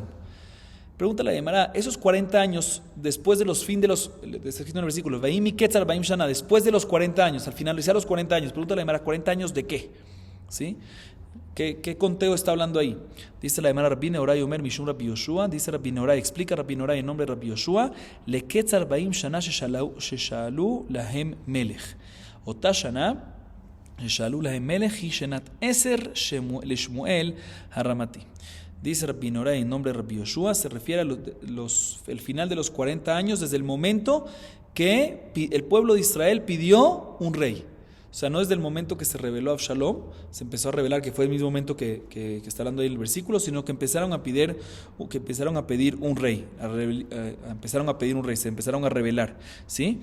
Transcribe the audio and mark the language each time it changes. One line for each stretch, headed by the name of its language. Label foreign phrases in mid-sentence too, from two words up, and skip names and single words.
Spanish: Pregunta la Gemara, esos 40 años, después de los fin de los, está escrito en el versículo,
Hebrew: ויהי מקץ ארבעים שנה,
Spanish: después de los 40 años, al finalizar los 40 años, pregunta la Gemara, ¿40 años de qué? ¿Sí? ¿Qué conteo está hablando ahí? Dice la Gemara, Rabbi Nehorai
Hebrew: אומר משום
Spanish: Rabbi Yoshua, dice Rabbi Nehorai, explica Rabbi Nehorai en nombre de Rabbi Yoshua,
Hebrew: למקץ ארבעים שנה ששאלו להם מלך. אותה שנה ששאלו להם מלך היא שנת עשר לשמואל הרמתי.
Spanish: Dice Rabbi Nehorai en nombre de Rabbi Yoshua, se refiere a el final de los 40 años, desde el momento que el pueblo de Israel pidió un rey. O sea, no desde el momento que se reveló Avshalom, se empezó a revelar que fue el mismo momento que está hablando ahí el versículo, sino que empezaron a pedir un rey, se empezaron a revelar, ¿sí?